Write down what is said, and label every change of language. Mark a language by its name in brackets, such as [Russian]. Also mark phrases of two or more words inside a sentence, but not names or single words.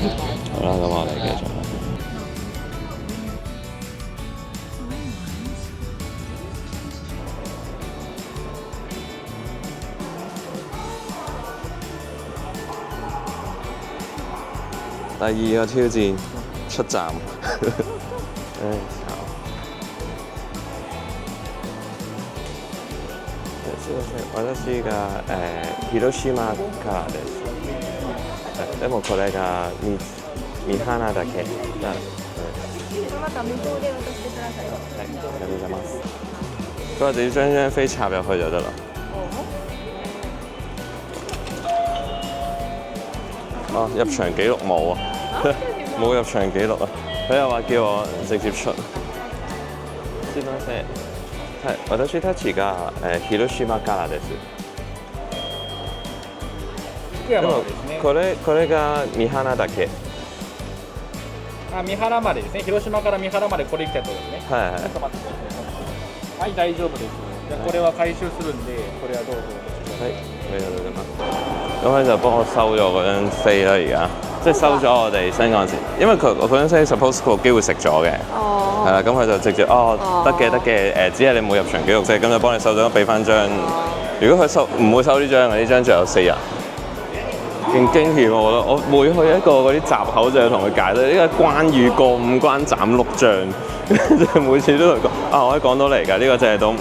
[Cantonese] 好啦，咁我哋繼續。第2個挑戰出站， [Japanese] 私が広島からです。でもこれが三花だけ。また向こうで渡してください。係，ありがとうございます。 [Cantonese] 佢話你將張飛插入去就得啦。入場記錄冇啊，冇入場記錄啊。佢又話叫我直接出。 [Japanese] すみません。はい、私たちが広島からです。でもこれが三花だけ。三原までですね。広島から三原までこれ来たとですね。はいはい。ちょっと待ってください。はい、大丈夫です。じゃあこれは回収するんで、これはどうぞ。係，ありがとうございます。 [Cantonese] 咁佢就幫我收咗嗰張飛啦，而家即係收咗我哋新幹線，因為佢嗰張飛 suppose 個機會食咗嘅，係啦，咁佢就直接得嘅，只係你冇入場記錄啫，咁就幫你收咗，俾翻張。如果佢唔會收呢張嘅，呢張仲有4日。勁驚險我覺得，我每去一個嗰啲閘口就要同佢解釋，呢個關羽過5關斬6將，即係每次都同佢講我喺港島嚟㗎，呢個就係到。